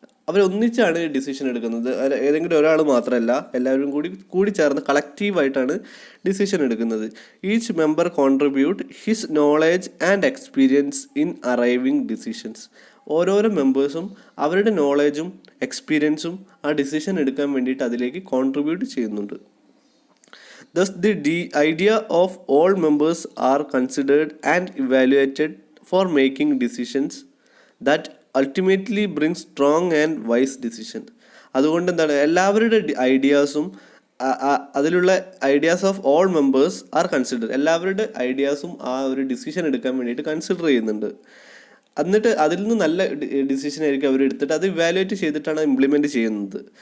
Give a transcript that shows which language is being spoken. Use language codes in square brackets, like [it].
[ml] അവരൊന്നിച്ചാണ് decision എടുക്കുന്നത്. ഏതെങ്കിലും ഒരാൾ മാത്രമല്ല, എല്ലാവരും കൂടി ചേർന്ന് കളക്റ്റീവായിട്ടാണ് ഡിസിഷൻ എടുക്കുന്നത്. [en] Each member contribute his knowledge and experience in arriving decisions. [ml] ഓരോരോ മെമ്പേഴ്സും അവരുടെ നോളേജും എക്സ്പീരിയൻസും ആ ഡിസിഷൻ എടുക്കാൻ വേണ്ടിയിട്ട് അതിലേക്ക് കോൺട്രിബ്യൂട്ട് ചെയ്യുന്നുണ്ട്. [en] Thus, the idea of all members are considered and evaluated for making decisions that ultimately bring strong and wise decisions. [ml] അതുകൊണ്ട് എന്താണ്, എല്ലാവരുടെ ഐഡിയാസും അതിലുള്ള [en] Ideas of all members are consider. [ml] എല്ലാവരുടെ ഐഡിയാസും ആ ഒരു ഡിസിഷൻ എടുക്കാൻ വേണ്ടിയിട്ട് കൺസിഡർ ചെയ്യുന്നുണ്ട്. എന്നിട്ട് അതിൽ നിന്ന് നല്ല ഡിസിഷൻ ആയിരിക്കും അവർ എടുത്തിട്ട് അത് ഇവാലുവേറ്റ് ചെയ്തിട്ടാണ് ഇംപ്ലിമെൻറ്റ് ചെയ്യുന്നത്.